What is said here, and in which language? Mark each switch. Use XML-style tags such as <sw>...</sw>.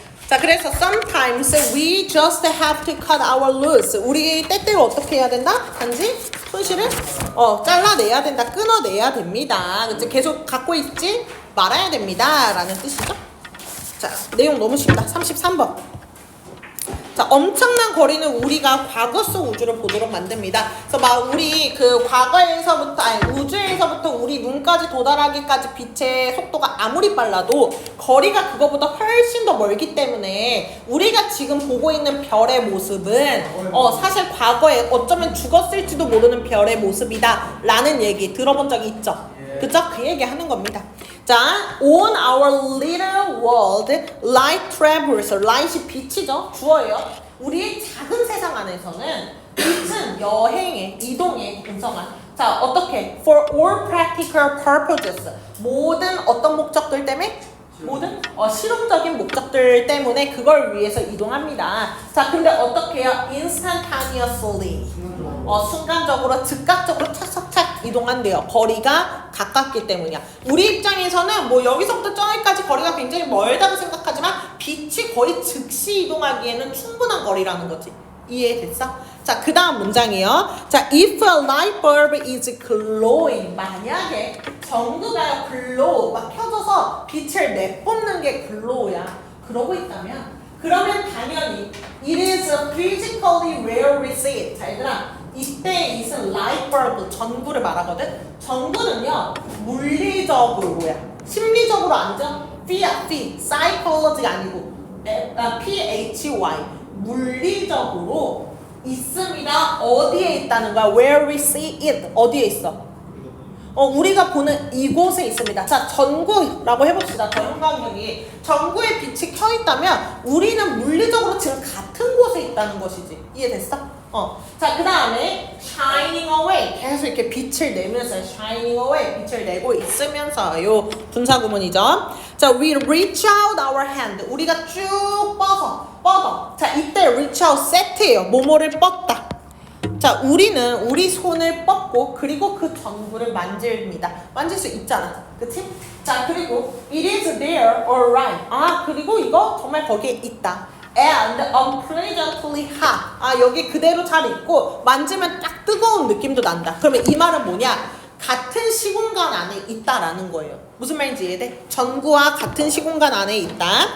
<en>자, 그래서 sometimes we just have to cut our loose.</en> <ko>우리 때때로 어떻게 해야 된다? 단지 손실을 잘라내야 된다. 끊어내야 됩니다. 그치? 계속 갖고 있지 말아야 됩니다. 라는 뜻이죠. 자, 내용 너무 쉽다. 33번. 자, 엄청난 거리는 우리가 과거 속 우주를 보도록 만듭니다. 그래서 막 우리 그 과거에서부터 우주에서부터 우리 눈까지 도달하기까지 빛의 속도가 아무리 빨라도 거리가 그거보다 훨씬 더 멀기 때문에 우리가 지금 보고 있는 별의 모습은 사실 과거에 어쩌면 죽었을지도 모르는 별의 모습이다 라는 얘기 들어본 적이 있죠? 그죠? 그 얘기 하는 겁니다.</ko> <en>자, on our little world, light travels.</en> <ko>light이 빛이죠. 주어예요. 우리의 작은 세상 안에서는 빛은 여행에, 이동에 분성한. 자, 어떻게?</ko> <en>For all practical purposes.</en> <ko>모든 어떤 목적들 때문에? 모든 실용적인 목적들 때문에 그걸 위해서 이동합니다. 자, 근데 어떻게 해요?</ko> <en>Instantaneously.</en> <ko>순간적으로 즉각적으로 착착착 이동한대요. 거리가 가깝기 때문이야. 우리 입장에서는 뭐 여기서부터 저기까지 거리가 굉장히 멀다고 생각하지만 빛이 거의 즉시 이동하기에는 충분한 거리라는 거지. 이해됐어? 자, 그 다음 문장이요.</ko> <en>자, if a light bulb is glowing.</en> <ko>만약에 전구가 glow, 막 켜져서 빛을 내뿜는 게 glow야. 그러고 있다면 그러면 당연히</ko> <en>it is physically where we see it.</en> <ko>자, 얘들아. 이때 it은 light bulb, 전구를 말하거든. 전구는요, 물리적으로야. 심리적으로 아니죠? phy, psychology 아니고 phy, 물리적으로 있습니다. 어디에 있다는 거야?</ko> <en>Where we see it.</en> <ko>어디에 있어? 우리가 보는 이곳에 있습니다. 자, 전구라고 해봅시다. 전광력이 전구에 빛이 켜 있다면 우리는 물리적으로 지금 같은 곳에 있다는 것이지. 이해됐어? 자, 그 다음에</ko> <en>shining away.</en> <ko>계속 이렇게 빛을 내면서 shining away. 빛을 내고 있으면서요. 분사구문이죠. 자,</ko> <en>we reach out our hand.</en> <ko>우리가 쭉 뻗어. 자, 이때 reach out set예요. 뭐뭐를 뻗다. 자, 우리는 우리 손을 뻗고 그리고 그 전구를 만집니다. 만질 수 있잖아. 그치? 자, 그리고</ko> <en>it is there alright.</en> <ko>그리고 이거 정말 거기에 있다.</ko> <en>And unpleasantly hot.</en> <ko>여기 그대로 잘 있고 만지면 딱 뜨거운 느낌도 난다. 그러면 이 말은 뭐냐? 같은 시공간 안에 있다라는 거예요. 무슨 말인지 이해돼? 전구와 같은 시공간 안에 있다.</ko>